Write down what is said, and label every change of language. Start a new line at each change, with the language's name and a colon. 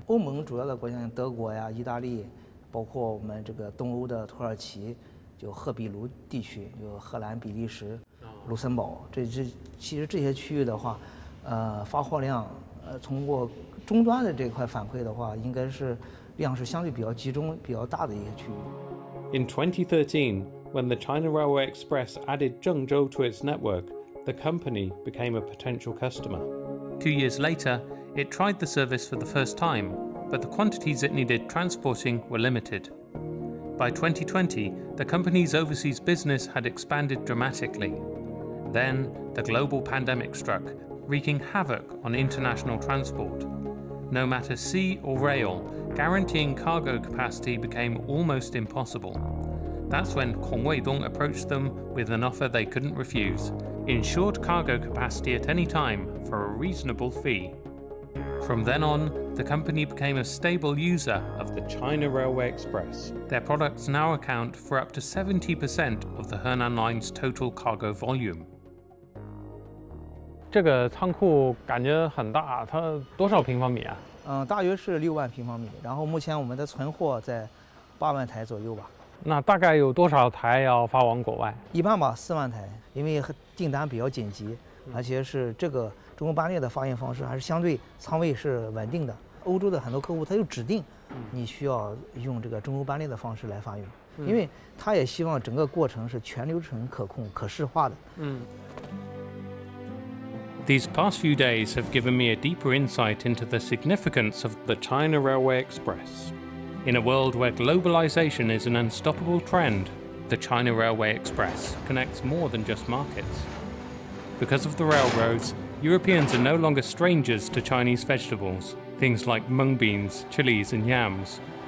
Chinese: 欧盟主要的国家像德国呀、意大利，包括我们这个东欧的土耳其，就赫比卢地区，就荷兰、比利时、卢森堡，其实这些区域的话，发货量，通过终端的这块反馈的话，应该是量是相对比较集中、比较大的一些区域。
English: In 2013, when the China Railway Express added Zhengzhou to its network, the company became a potential customer. 2 years later, it tried the service for the first time, but the quantities it needed transporting were limited. By 2020, the company's overseas business had expanded dramatically. Then, the global pandemic struck, wreaking havoc on international transport. No matter sea or rail, guaranteeing cargo capacity became almost impossible. That's when Kong Weidong approached them with an offer they couldn't refuse: insured cargo capacity at any time for a reasonable fee. From then on, the company became a stable user of the China Railway Express. Their products now account for up to 70% of the Henan Line's total cargo volume.
Chinese: 这个仓库感觉很大，它多少平方米啊？大约是6万平方米，然后目前我们的存货在8万台左右吧。那大概有多少台要发往国外？一般吧，4万台，因为订单比较紧急，而且是这个中欧班列的发运方式还是相对仓位是稳定的。欧洲的很多客户他就指定你需要用这个中欧班列的方式来发运，因为他也希望整个过程是全流程可控、可视化的。
English: These past few days have given me a deeper insight into the significance of the China Railway Express. In a world where globalization is an unstoppable trend, the China Railway Express connects more than just markets. Because of the railroads, Europeans are no longer strangers to Chinese vegetables, things like mung beans, chilies and yams.